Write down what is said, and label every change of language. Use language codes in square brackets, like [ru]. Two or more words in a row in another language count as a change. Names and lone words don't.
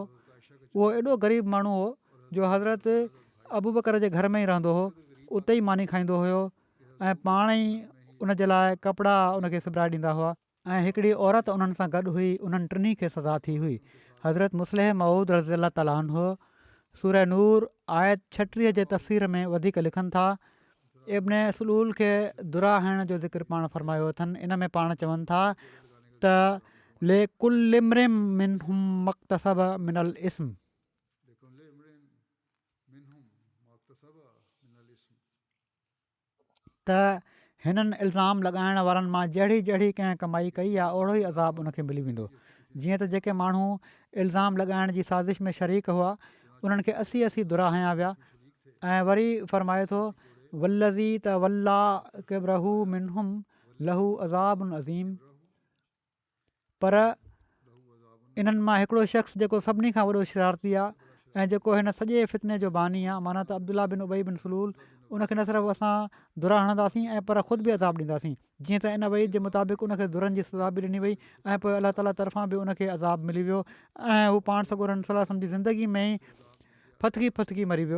[sd] उहो एॾो ग़रीब माण्हू हो जो हज़रत अबू बकर जे घर में ई रहंदो हो, उते ई मानी खाईंदो हुयो ऐं पाण ई उन जे लाइ कपिड़ा उनखे सिबाए ॾींदा हुआ ऐं हिकिड़ी औरत उन्हनि सां गॾु हुई। उन्हनि 3 खे सज़ा थी हुई। हज़रत मुस्लिम मऊद [ar] رضي الله تعالى عنه [sd] सूरह नूर आयत 36 जे तफ़सीर में वधीक लिखनि था। इब्न सलूल खे दुरा हणण जो ज़िक्र पाण फ़रमायो अथनि। इन में पाण चवनि था त [ar] لكل امرئ منهم ما اكتسب من الإثم, [sd] त हिननि इल्ज़ाम लॻाइण वारनि मां जहिड़ी जहिड़ी कंहिं कमाई कई आहे ओड़ो ई अज़ाब उनखे मिली वेंदो। जीअं त जेके माण्हू इल्ज़ाम लॻाइण जी साज़िश में शरीक हुआ उन्हनि खे 80 दुरा हया विया। ऐं वरी फ़रमाए थो [ar] والذي تولى كبره منهم له عذاب عظيم. [sd] पर इन्हनि मां हिकिड़ो शख़्स जेको सभिनी खां वॾो शरारती आहे ऐं जेको हिन सॼे फितने जो बानी आहे, माना त अब्दुल्ला बिन उबई बिन सलूल, उनखे न सिर्फ़ु असां दुरा हणंदासीं ऐं पर ख़ुदि बि अज़ाब ॾींदासीं, जीअं त इन वई जे मुताबिक़ उनखे दुरनि जी सज़ा बि ॾिनी वई ऐं पोइ अलाह ताला तरफ़ां बि उनखे अज़ाब मिली वियो ऐं हू पाण सॻोरनि सलाह जी ज़िंदगी में ई फतकी मरी वियो।